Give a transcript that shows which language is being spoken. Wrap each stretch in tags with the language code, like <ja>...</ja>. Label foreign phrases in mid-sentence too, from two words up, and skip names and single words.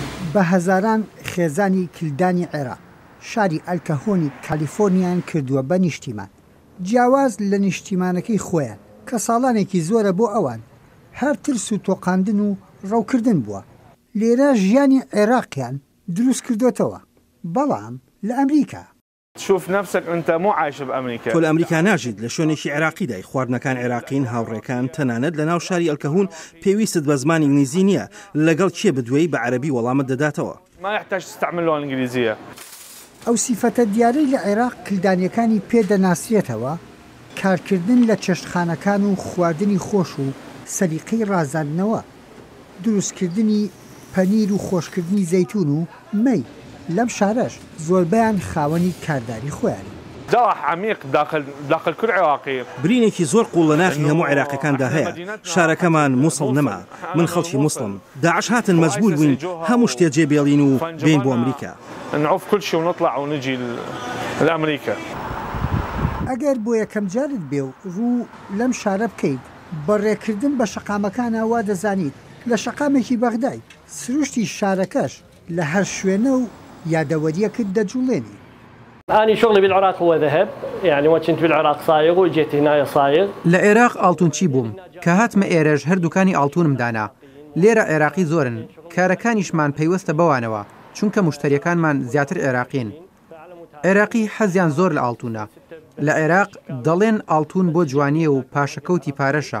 <ckb>بە هەزاران خێزانی کلدانی عێراق شاری ئەلکەهۆنی کالیفۆرنیان کردووە بە نیشتیمان. جیاواز لە نیشتیمانەکەی خۆیان کە ساڵانێکی زۆرە بۆ ئەوان هەر ترس و تۆقاندن و ڕەوکردن بووە. لێرە ژیانی عێراقیان دروست کردوتەوە، بەڵام لە ئەمریکا</ckb> <ar>شوف نفسك أنت مو عايش بأمريكا.</ar> <ckb>تۆ لە ئەمریکا ناژیت لە شوێنێکی عێراقیدای. خواردنەکان عێراقین هاوڕێکان تەنانەت لە ناو شاری ئەلکەهون پێویستت بە زمانی ئینگلیزی نییە، لەگەڵ چیە بدوێی بە عەرەبی وەڵامت دەداتەوە.</ckb> <ar>ما يحتاج تستعمل اللغة الإنجليزية.</ar> <ckb>ئەو سیفەتە دیارەی لە عێراق کلدانیەکانی پێدەناسرێتەوە کارکردن لە چێشتخانەکان و خواردنی خۆش و سەلیقەی ڕازاندنەوە، دروستکردنی پەنیر و خۆشکردنی زەیتون و مەی. لەم شارەش زۆربیان خاوەنی کارداری خۆیانی.</ckb> <ar>جرح عميق داخل كل عراقي.</ar> <ckb>برینێکی زۆر قوڵ لە ناخی هەموو عێراقەکاندا هەیە. شارەکەمان مووسڵ نەما، من خەڵکی مووسڵم. داعش هاتن مەجبور بووین هەموو شتێ جێبێڵین و بین بۆ ئەمریکا.</ckb> <ar>نعوف كل شيء ونطلع ونجي لأمريكا.</ar> <ckb>ئەگەر بۆ یەکەم جارت بێ و ڕوو لەم شارە بکەیت بەڕێکردن بە شەقامەکانە وا دەزانیت لە شەقامێکی بەغدای سروشتی شارەکەش لە هەر شوێنە و یادەوەریەکت دەجوڵێنی.</ckb> <ar>أنا شغلي بالعراق هو ذهب، يعني وكنت بالعراق صايغ وجيت هنا صايغ.</ar> <ckb>لعراق ئاڵتونچی بووم کە هاتمە ئێرەش هەردووکانی ئاڵتونم دانا. لێرە عێراقی زۆرن، کارەکانیشمان پەیوەستە بەوانەوە چونکە مشتریەکانمان زیاتر عێراقین. عێراقی حەزیان زۆر لە ئاڵتونە. لە عێراق دەڵێن ئاڵتون بۆ جوانیە و پاشەکەوتی پارەشە.</ckb>